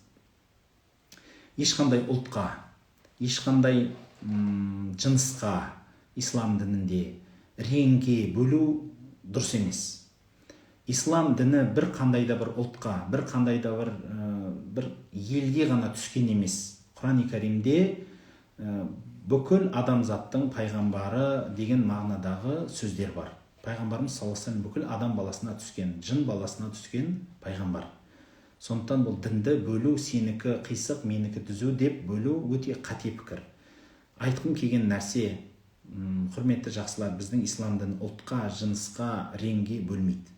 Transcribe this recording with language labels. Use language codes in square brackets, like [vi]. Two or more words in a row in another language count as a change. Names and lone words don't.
[kk] Ешқандай ұлтқа, ешқандай жынысқа ислам дінінде реңге бөлу дұрыс емес. Ислам діні бір қандай да бір ұлтқа, бір қандай да бір елге ғана түскен емес. Құран-ы Кәримде бүкіл адамзаттың пайғамбары деген мағынадағы сөздер бар. Пайғамбарымыз [ar] صلى الله عليه وسلم [kk] бүкіл адам баласына түскен, жын баласына түскен пайғамбар. Сондықтан бұл дінді бөлу, сенікі қисық, менікі түзу деп бөлу өте қате пікір. Айтқым келген нәрсе, құрметті жақсылар, біздің ислам діні ұлтқа, жынысқа, реңге бөлмейді.